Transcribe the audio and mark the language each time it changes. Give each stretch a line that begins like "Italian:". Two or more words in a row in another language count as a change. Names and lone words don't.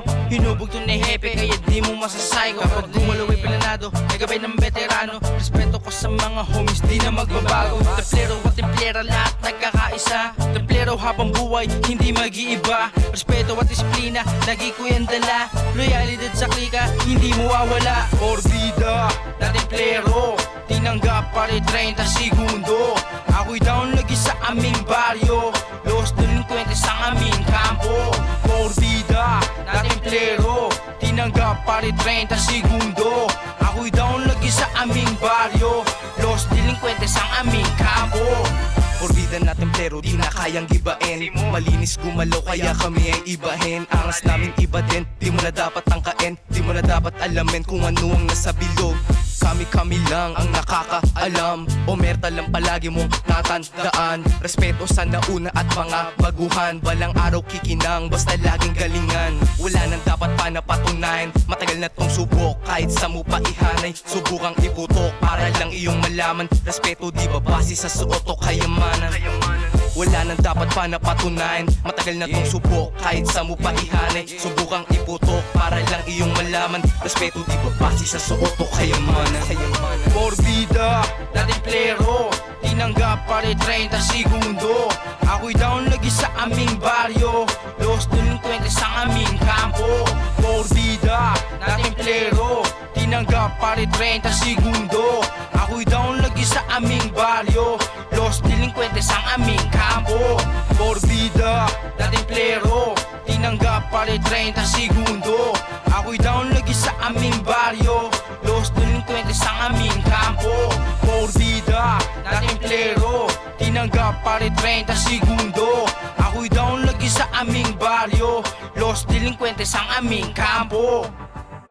Filipino: Hinubog to ni Hepe kaya di mo masasayo. Kapag gumalaw ay planado, may gabay ng veterano. Respeto ko sa mga homies, di na magbabago. Templero at templera lahat nagkakaisa. Templero habang buhay, hindi mag-iiba. Respeto at disiplina, lagi ko yan dala. Loyalidad sa klika, hindi mo wawala.
Spanish: Por vida
Filipino: na templero, tinanggap pa rin 30 segundo. Ako'y down lagi sa aming baryo, Los Delincuentes ang aming kampo.
Spanish: Por vida
Filipino: na templero, tinanggap pa rin 30 segundo. Ako'y down lagi sa aming baryo, Los Delincuentes ang aming kampo.
Spanish: Por vida
Filipino: na templero, di na kayang gibain. Malinis gumalaw kaya kami ay ibahin. Angas namin iba din, di mo na dapat tangkain. Di mo na dapat alamin kung ano ang nasa bilog. Kami lang ang nakakaalam. Omerta lang palagi mong natandaan. Respeto sa nauna at mga baguhan. Balang araw kikinang, basta laging galingan. Wala nang dapat pa na patunayan. Matagal na tong subok, kahit sa mo pa ihanay. Subukang iputok para lang iyong malaman. Respeto di ba base sa suot o kayamanan. Wala nang dapat pa na patunayan. Matagal na tong subok, kahit sa mo pa ihanay. Subukang iputok para lang iyong malaman. Respeto di ba base sa suot o kayamanan.
Spanish: Por vida
Filipino: na templero, tinanggap pa rin 30 segundo. Ako'y down lagi sa aming baryo, Los Delincuentes ang aming kampo.
Spanish: Por vida
Filipino: na templero, tinanggap pa rin 30 segundo. Ako'y down lagi sa aming baryo, Los Delincuentes ang aming kampo.
Spanish: Por vida
Filipino: na templero, tinanggap pa rin 30 segundo. Ako'y down lagi sa aming baryo, Los Delincuentes ang aming kampo.
Spanish: Por vida
Filipino: na templero, tinanggap pa rin 30 segundo. Ako'y down lagi sa aming baryo, Los Delincuentes ang aming kampo.